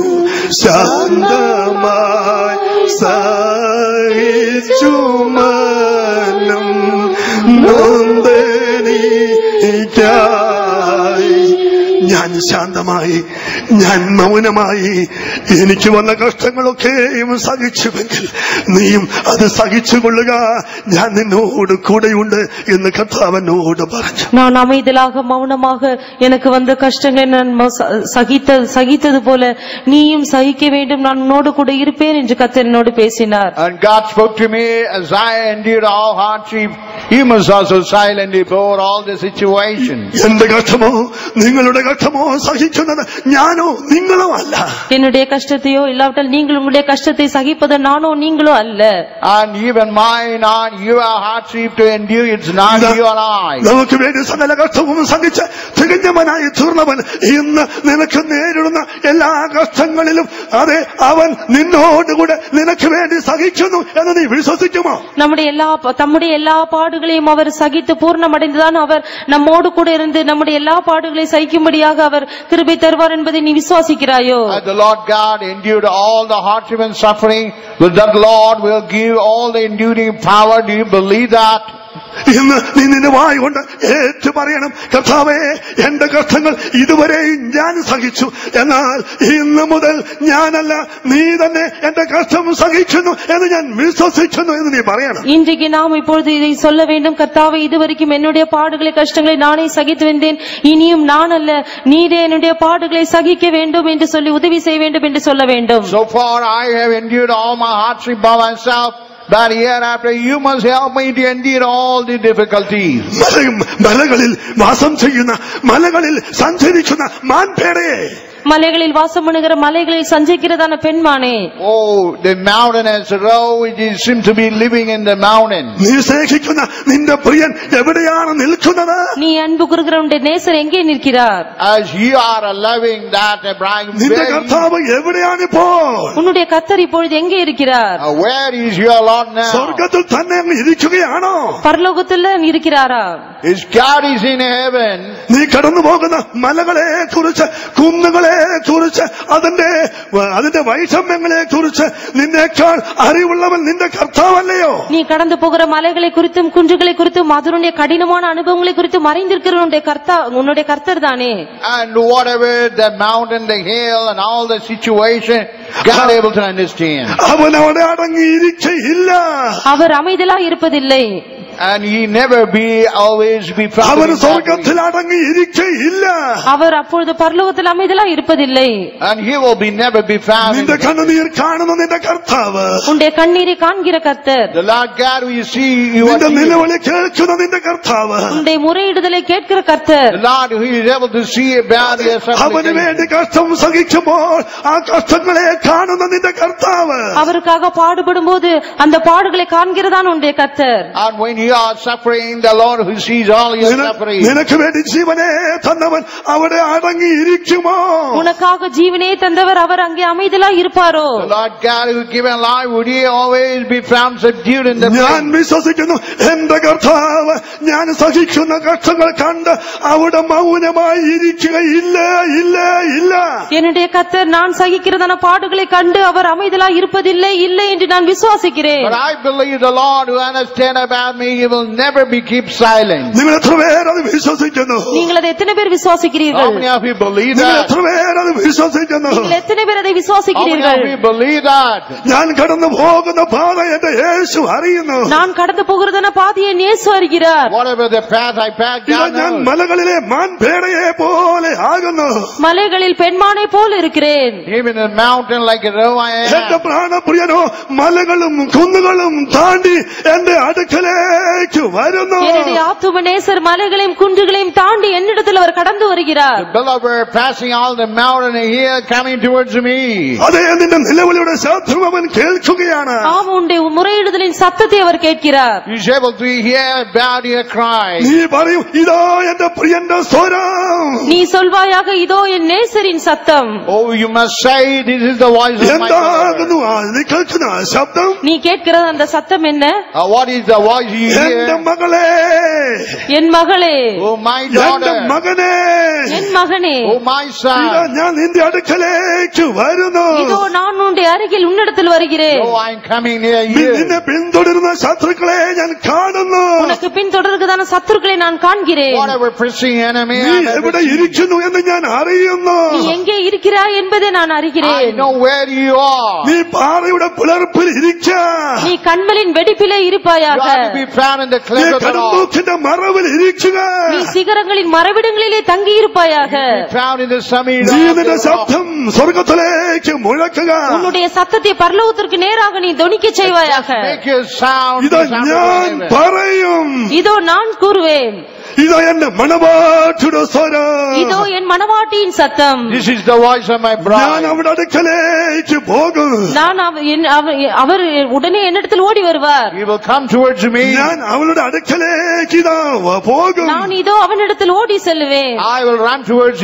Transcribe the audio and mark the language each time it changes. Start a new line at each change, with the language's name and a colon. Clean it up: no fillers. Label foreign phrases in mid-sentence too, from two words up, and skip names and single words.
Malayalam: ശാന്തമായി സഹിച്ചു മനം നൊന്തെനിക്കായി ഞാൻ ശാന്തമായി, ഞാൻ മൗനമായി എനിക്ക് വന്ന കഷ്ടങ്ങളൊക്കെയും സഹിച്ചുവെങ്കിൽ നീയും അത് സഹിച്ചുകൊള്ളുക, ഞാൻ നിന്നോട് കൂടെയുണ്ട് എന്ന് കർത്താവനോട് പറഞ്ഞു.
Tamil: நான் அமைதலாக மௌனமாக எனக்கு வந்த கஷ்டங்களை நான் சகித்தது போல நீயும் சகிக்க வேண்டும், நான் உன்னோடு கூட இருப்பேன் என்று கர்த்தர் என்னோடு பேசினார்.
English: And God spoke to me, as I endured all hardship, you must also silently bore all the situation.
Malayalam: എന്റെ കഷ്ടമോ നിങ്ങളുടെ കഷ്ടമോ സഹിക്കുന്നത് ഞാനോ നിങ്ങളോ അല്ല.
Tamil: என்னுடைய கஷ்டத்தையோ இல்லாவிட்டால் நீங்கள் உங்களுடைய கஷ்டத்தை சகிப்பது நானோ நீங்களோ அல்ல.
English: And even mine and your hardship to endure, it's not you and I.
Malayalam: നമുക്ക് വേണ്ടി സകല കഷ്ടവും സഹിച്ച് തികഞ്ഞവനായി തീർന്നവൻ ഇന്ന് നിനക്ക് നേരിടുന്ന എല്ലാ കഷ്ടങ്ങളിലും അതെ അവൻ നിന്നോടുകൂടെ നിനക്ക് വേണ്ടി സഹിക്കുന്നു എന്ന് നീ വിശ്വസിക്കുമോ?
Tamil: தம்முடைய எல்லா பாடுகளையும் அவர் சகித்து பூர்ணமடைந்துதான் அவர் நம்மோடு கூட இருந்து நம்முடைய எல்லா பாடுகளை சகிக்கும்படியாக அவர் கிருபை தருவார் என்பதை நீ விசுவாசிக்கிறாயோ?
English: The Lord God endured all the hardship and suffering, but that Lord will give all the enduring power. Do you believe that?
Malayalam: ഇന്ന് നീ നിന്റെ വായ കൊണ്ട് ഏറ്റു പറയണം, കർത്താവേ എന്റെ കഷ്ടങ്ങൾ ഇതുവരെയും ഞാൻ സഹിച്ചു, എന്നാൽ ഇന്ന് മുതൽ ഞാനല്ല നീ തന്നെ എന്റെ കഷ്ടം സഹിക്കുന്നു എന്ന് ഞാൻ വിശ്വസിക്കുന്നു എന്ന് നീ പറയണം.
Tamil: இன்றைக்கு நாம் இப்பொழுது இதை சொல்ல வேண்டும், கர்த்தாவே இதுவரைக்கும் என்னுடைய பாடுகளை கஷ்டங்களை நானே சகித்து வந்தேன், இனியும் நான் அல்ல நீரே என்னுடைய பாடுகளை சகிக்க வேண்டும் என்று சொல்லி உதவி செய்ய வேண்டும் என்று சொல்ல வேண்டும்.
English: So far I have endured all my hardship by myself, but hereafter you must help me to endure all the difficulties.
Malayalam: മലകളിൽ വാസം ചെയ്യുന്ന മലകളിൽ സഞ്ചരിക്കുന്ന മാൻപേടയെ,
Tamil: மலைகளில் வாசம் பண்ணுகிற மலைகளில் சஞ்சரிக்கிறதான பெண்மானே,
English: oh the mountainous row which seems to be living in the mountain.
Malayalam: നീ സ്നേഹിക്കുന്ന നിന്റെ പ്രിയൻ എവിടെയാണ് നിൽക്കുന്നത്?
Tamil: நீ அன்பு கூறுகிற உன்னுடைய நேசர் எங்கே நிற்கிறார்?
English: As you are loving that Abraham,
Malayalam: നിന്റെ കർത്താവ് എവിടെയാണ് ഇപ്പോൾ?
Tamil: உன்னுடைய கர்த்தர் இப்பொழுது எங்கே இருக்கிறார்?
English: where is your Lord now?
Malayalam: സ്വർഗ്ഗത്തിൽ തന്നെ ഇരിക്കുകയാണോ?
Tamil: பரலோகத்தில் இருக்கிறாரா?
English: His God is in heaven.
Malayalam: നീ കടന്നു പോകുന്ന മലകളെ കുറിച്ച് കുന്നുകളെ കുറിച്ച് അതിന്റെ വൈഷമ്യങ്ങളെ കുറിച്ച് നിന്നേക്കാൾ അറിവുള്ളവൻ നിന്റെ കർത്താവല്ലയോ?
Tamil: நீ கடந்து போகிற மலைகளை குறித்தும் குன்றுகளை குறித்தும் அதனுடைய கடினமான அனுபவங்களை குறித்தும் அறிந்திருக்கிற உன்னுடைய கர்த்தர் தானே.
English: And whatever the mountain, the hill and all the situation, God able to understand.
Malayalam: അവൻ അവിടെ അടങ്ങിയിരിക്കയില്ല,
Tamil: அவர் அமைதலா இருப்பதில்லை.
English: And he never always be found.
Malayalam: അവൻ സ്വർഗ്ഗത്തിൽ അടങ്ങിയിരിക്കയില്ല,
Tamil: அவர் அப்பொழுது பரலோகத்தில் அமைதலா இருப்பதில்லை.
English: And he will never be found.
Malayalam: നിന്റെ കണ്ണുനീർ കാണുന്ന നിന്റെ കർത്താവ്,
Tamil: உன்னுடைய கண்ணீரை காண்கிற கர்த்தர்,
English: the Lord God who you see, you
Malayalam: നിന്റെ
English: are
Malayalam: നിലവിളി കേൾക്കുന്ന നിന്റെ കർത്താവ്,
Tamil: உன்னுடைய முறையிடுதலை கேட்கிற கர்த்தர்,
English: the Lord who is able to see about your
Malayalam: അവന്
English: supplication.
Malayalam: വേണ്ടി കഷ്ടം സഹിക്കുമ്പോൾ ആ കഷ്ടങ്ങളെ കാണുന്ന നിന്റെ കർത്താവ്,
Tamil: அவருக்காக பாடுபடும் போது அந்த பாடுகளை காண்கிறதான் உன்னுடைய கர்த்தர்.
English: And when you you are suffering, the Lord who sees all your suffering.
Malayalam: നിനക്ക് വേണ്ടി ജീവനെ തന്നവൻ അവിടെ അടങ്ങി ഇരിക്കുമോ?
Tamil: உனக்காக ஜீவனே தந்தவர் அவர் அங்கே அமைதலாய் இருப்பாரோ?
English: The Lord God who given life, would he always be found subdued in the
Malayalam: ഞാൻ വിശ്വസിക്കുന്നു എന്റെ കർത്താവ് ഞാൻ സഹിക്കുന്ന കഷ്ടങ്ങൾ കണ്ട് അവിടെ മൗനമായി ഇരിക്കുകയില്ല. ഇല്ല ഇല്ല
Tamil: என்னுடைய கர்த்தர் நான் சகிக்கிறதான பாடுகளை கண்டு அவர் அமைதலாய் இருப்பதில்லை இல்லை என்று நான் விசுவாசிக்கிறேன்.
English: But I believe the Lord who understands about me, he will never be keep silent.
Malayalam: നിങ്ങൾ എത്ര പേർ അത് വിശ്വസിക്കുന്നു?
Tamil: நீங்கள் அதை எத்தனை பேர் விசுவாசிக்கிறீர்கள்?
English: How many of you believe
Malayalam: നിങ്ങൾ
English: that?
Malayalam: എത്ര പേർ അത് വിശ്വസിക്കുന്നു?
Tamil: நீங்கள் எத்தனை பேர் அதை
English: How many
Tamil: விசுவாசிக்கிறீர்கள்?
English: of you believe that?
Malayalam: ഞാൻ കടന്നു പോകുന്ന പാത എന്റെ യേശു അറിയുന്നു.
Tamil: நான் கடந்து போகிறதான பாதையை இயேசு அறிகிறார்.
English: Whatever the path I pass,
Malayalam: ഇതാ
English: God
Malayalam: ഞാൻ
English: knows.
Malayalam: മലകളിലെ മാൻപേടയെ പോലെ ആകുന്നു.
Tamil: மலைகளில் பெண்மானை போல் இருக்கிறேன்.
English: Even in the mountain like a roe I
Malayalam: എന്റെ
English: am.
Malayalam: പ്രാണപ്രിയനോ മലകളും കുന്നുകളും താണ്ടി എന്റെ അടുക്കലേക്ക് വരുന്നു.
Tamil: என்னுடைய ஆத்தும நேசர் மலைகளையும் குன்றுகளையும் தாண்டி என்னிடத்தில் அவர் கடந்து வருகிறார்.
English: The beloved passing all the mountain here coming towards me.
Malayalam: അതേ നിന്റെ നിലവിളിയുടെ ശബ്ദം അവൻ കേൾക്കുകയാണ്.
Tamil: ஆம் உன்னுடைய முறையிடுதலின் சத்தத்தை அவர் கேட்கிறார்.
English: You is able to hear about your cry.
Malayalam: നീ പറയും ഇതാ എന്റെ പ്രിയന്റെ സ്വരം.
Tamil: நீ சொல்வாயாக இதோ என் நேசரின் சத்தம்.
English: Oh, you must say this is the voice of my
Malayalam: എന്താകുന്നു
English: beloved.
Malayalam: നീ കേൾക്കുന്ന ആ ശബ്ദം?
Tamil: நீ கேட்கிற அந்த சத்தம் என்ன?
English: What is the voice you
Malayalam: എന്റെ
English: hear?
Malayalam: മകളെ,
Tamil: என் மகளே,
English: Oh, my
Malayalam: എന്റെ
English: daughter.
Malayalam: മകനെ,
Tamil: என் மகனே,
English: Oh, my
Malayalam: ഇതാ
English: son.
Malayalam: ഞാൻ നിന്റെ അടുക്കലേക്ക് വരുന്നു.
Tamil: இதோ நான் உன்னுடைய அருகில் உன்னிடத்தில் வருகிறேன்.
English: Oh, I'm coming near
Malayalam: നീ
English: you.
Malayalam: നിന്നെ പിന്തുടരുന്ന ശത്രുക്കളെ ഞാൻ കാണുന്നു.
Tamil: உனக்கு பின் தொடர்கிறதான சத்துருக்களை நான் காண்கிறேன்.
English: Whatever pursuing enemy,
Malayalam: നീ
English: I'm
Malayalam: എവിടെ
English: ever
Malayalam: ഇരിക്കുന്നു എന്ന് ഞാൻ അറിയുന്നു.
Tamil: நீ எங்கே இருக்கிறாய் என்பதை நான்
English: I
Tamil: அறிகிறேன்.
English: know where you are.
Malayalam: നീ പാറയുടെ പിളർപ്പിൽ ഇരിക്ക.
Tamil: நீ கண்மலின் வெடிப்பிலே
English: You
Tamil: இருப்பாயாக.
English: are to be found in the
Malayalam: നീ
English: cleft of the rock.
Malayalam: കടമ്പൂക്കിന്റെ മറവിൽ ഇരിക്കുക.
Tamil: நீ சிகரங்களின் மறைவிடங்களிலே தங்கி இருப்பாயாக.
English: Be found in the summit
Malayalam: നീ
English: of
Malayalam: നിന്റെ
English: the rock.
Malayalam: ശബ്ദം സ്വർഗത്തിലേക്ക് മുഴക്കുക.
Tamil: உன்னுடைய சத்தத்தை பரலோகத்திற்கு நேராக நீ தொனிக்க செய்வாயாக.
English: Make your sound.
Malayalam: ഇതാ
English: the sound of
Malayalam: ഞാൻ
English: heaven.
Malayalam: പറയും.
Tamil: இதோ நான் கூறுவேன்.
Malayalam: ഇതാ എന്റെ മണവാട്ടിയുടെ സ്വരം.
Tamil: இதோ என் மணவாட்டியின் சத்தம்.
English: This is the voice of my
Malayalam: ഞാൻ
English: bride.
Malayalam: അവിടെ അടുക്കലേക്ക് പോകും.
Tamil: நான் அவர் உடனே என்னிடத்தில் ஓடி வருவார்.
English: He will come towards me.
Malayalam: ഞാൻ അവളുടെ അടുക്കലേക്ക് ഇതാ പോകും.
Tamil: நான் இதோ அவனிடத்தில் ஓடி செல்லுவேன்.
English: I will run towards